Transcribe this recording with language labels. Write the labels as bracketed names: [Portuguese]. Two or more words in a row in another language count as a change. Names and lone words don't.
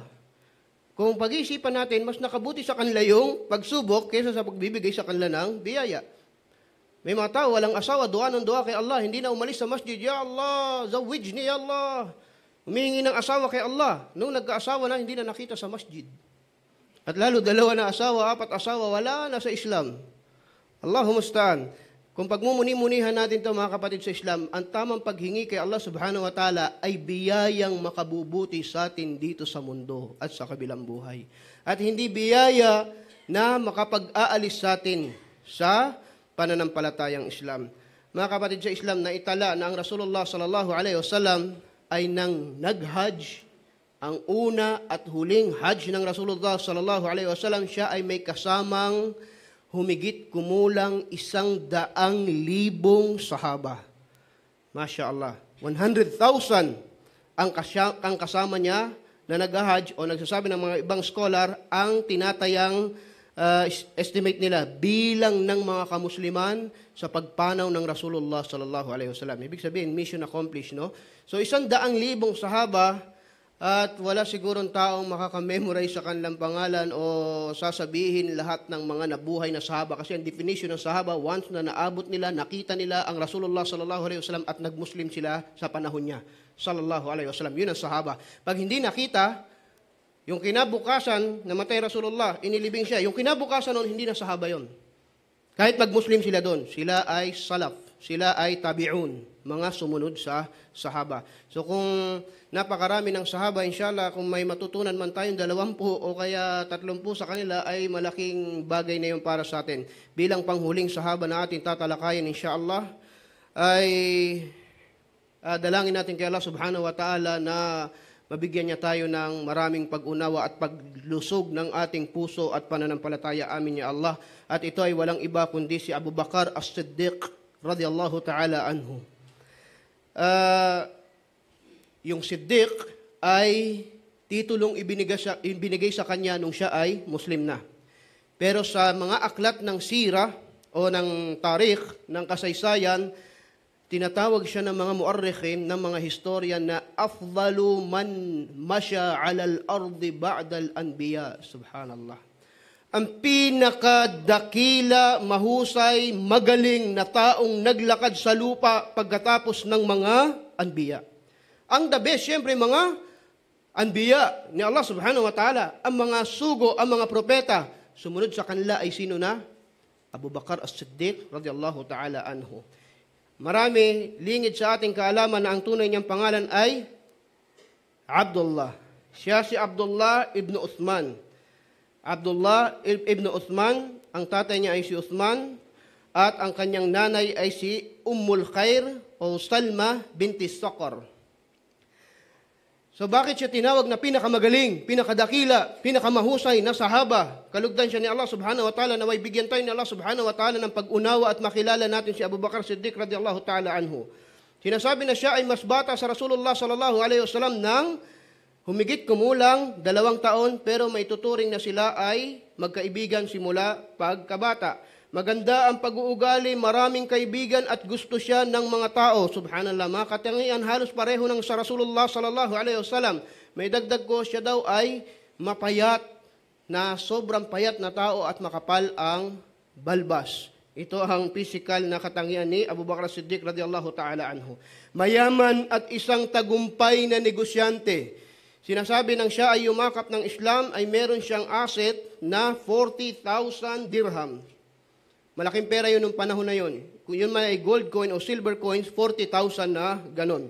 [Filipino] Kung pag-iisipan natin, mas nakabuti sa kanila yung pagsubok kaysa sa pagbibigay sa kanila ng biyaya. May mga tao, walang asawa, dua ng dua kay Allah, hindi na umalis sa masjid, [Arabic] Ya Allah, zawijni Ya Allah. [Filipino] Humihingi ng asawa kay Allah. Nung nagkaasawa na, hindi na nakita sa masjid. At lalo, dalawa na asawa, apat asawa, wala na sa Islam. [Arabic] Allahumma musta'an. [Filipino] Kung pagmumuni-munihan natin ito, mga kapatid sa Islam, ang tamang paghingi kay Allah subhanahu wa ta'ala ay biyayang makabubuti sa atin dito sa mundo at sa kabilang buhay. At hindi biyaya na makapag-aalis sa atin sa pananampalatayang Islam. Mga kapatid sa Islam, na itala na ang Rasulullah [Arabic] sallallahu alaihi wasallam [Filipino] ay nang nag-hajj, ang una at huling hajj ng Rasulullah [Arabic] sallallahu alaihi wasallam, [Filipino] siya ay may kasamang humigit kumulang 100,000 sahaba. [Arabic] Masya Allah. [Filipino] 100,000 ang kasama niya na nag-hajj, o nagsasabi ng mga ibang scholar, ang tinatayang estimate nila bilang ng mga kamusliman sa pagpanaw ng Rasulullah [Arabic] sallallahu alaihi wasallam. [Filipino] Ibig sabihin, [English] mission accomplished, [Filipino] no? So 100,000 sahaba, at wala sigurong taong makakamemorize sa kanilang pangalan o sasabihin lahat ng mga nabuhay na sahaba. Kasi ang definition ng sahaba, once na naabot nila, nakita nila ang Rasulullah [Arabic] sallallahu alaihi wasallam [Filipino] at nagmuslim sila sa panahon niya, [Arabic] sallallahu alaihi wasallam. [Filipino] Yun ang sahaba. Pag hindi nakita, yung kinabukasan, namatay Rasulullah, inilibing siya. Yung kinabukasan nun, hindi na sahaba yun. Kahit magmuslim sila doon, sila ay salaf, sila ay tabi'un, mga sumunod sa sahaba. So kung napakarami ng sahaba, inshallah, kung may matutunan man tayong 20 o kaya 30 sa kanila, ay malaking bagay na yun para sa atin. Bilang panghuling sahaba na ating tatalakayin, inshallah, ay dalangin natin kay Allah [Arabic] subhanahu wa ta'ala [Filipino] na mabigyan niya tayo ng maraming pag-unawa at paglusog ng ating puso at pananampalataya. [Arabic] Amin ya Allah. [Filipino] At ito ay walang iba kundi si Abu Bakar As-Siddiq [Arabic] radiyallahu ta'ala anhu. [Filipino] Yung Siddiq ay titulong ibinigay sa kanya nung siya ay Muslim na. Pero sa mga aklat ng sira o ng tarikh, ng kasaysayan, tinatawag siya ng mga muarrikhin, ng mga historian na [Arabic] afdalu man masya alal ardi ba'dal anbiya. [Filipino] Subhanallah. Ang pinakadakila, mahusay, magaling na taong naglakad sa lupa pagkatapos ng mga anbiya. Ang [English] the best, [Filipino] siyempre, mga anbiya ni Allah [Arabic] subhanahu wa ta'ala. [Filipino] Ang mga sugo, ang mga propeta, sumunod sa kanila ay sino na? [Arabic] Abu Bakar As-Siddiq radiyallahu ta'ala anhu. [Filipino] Marami lingid sa ating kaalaman na ang tunay niyang pangalan ay Abdullah. Siya si Abdullah ibn Uthman. Abdullah ibn Uthman, ang tatay niya ay si Uthman, at ang kanyang nanay ay si Ummul Khair o Salma binti Saqar. So bakit siya tinawag na pinakamagaling, pinakadakila, pinakamahusay na sahaba? Kalugdan siya ni Allah [Arabic] subhanahu wa ta'ala, [Filipino] naway bigyan tayo ni Allah [Arabic] subhanahu wa ta'ala [Filipino] ng pag-unawa at makilala natin si Abu Bakar Siddiq [Arabic] radiyallahu ta'ala anhu. [Filipino] Sinasabi na siya ay mas bata sa Rasulullah [Arabic] sallallahu alaihi wasallam [Filipino] ng humigit kumulang 2 taon, pero may tuturing na sila ay magkaibigan simula pagkabata. Maganda ang pag-uugali, maraming kaibigan at gusto siya ng mga tao. Subhanallah, mga katangian halos pareho ng sa Rasulullah [Arabic] sallallahu alaihi wasallam. [Filipino] May dagdag ko, siya daw ay mapayat, na sobrang payat na tao at makapal ang balbas. Ito ang physical na katangian ni Abu Bakr as-Siddiq [Arabic] radiyallahu ta'ala anhu. [Filipino] Mayaman at isang tagumpay na negosyante. Sinasabi ng siya ay yumakap ng Islam ay meron siyang asset na 40,000 dirham. Malaking pera yun nung panahon na yun. Kung yun may [English] gold coin [Filipino] o [English] silver coins, [Filipino] 40,000 na ganon.